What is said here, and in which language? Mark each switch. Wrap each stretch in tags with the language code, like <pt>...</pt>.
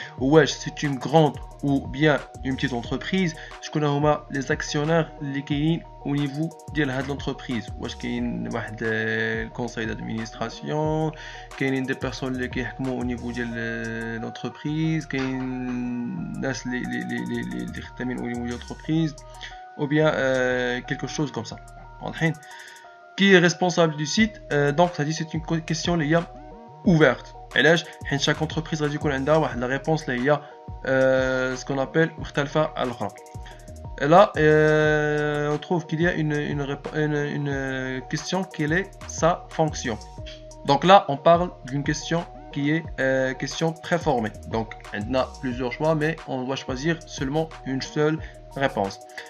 <ar>واش</ar> <fr>c'est une grande ou bien une petite entreprise.</fr> <ar>شكون هما</ar> <fr>les actionnaires</fr> <ar>اللي كاينين</ar> <fr>au niveau</fr> <ar>ديال هاد l'entreprise. واش كاين واحد الكونساي</ar> <fr>d'administration,</fr> <ar>كاينين des personnes اللي كيحكموا</ar> <fr>au niveau</fr> <ar>ديال l'entreprise, كاين ناس اللي خدامين au niveau ديال l'entreprise</ar> <fr>ou bien quelque chose comme ça.</fr> <ar>واضحين؟</ar> <fr>qui est responsable du site. Donc ça dit c'est une question</fr> <ar>اللي هي</ar> <fr>ouverte.</fr> <ar>علاش حيت</ar> <fr>chaque entreprise</fr> <ar>غادي يكون عندها واحد</ar> <fr>la réponse</fr> <ar>اللي هي</ar> <fr>ce qu'on appelle</fr> <ar>مختلفة على الأخرى.</ar> <fr>Et là, on trouve qu'il y a une question, quelle est sa fonction. Donc là, on parle d'une question qui est question préformée. Donc, on a plusieurs choix, mais on doit choisir seulement une seule réponse.</fr>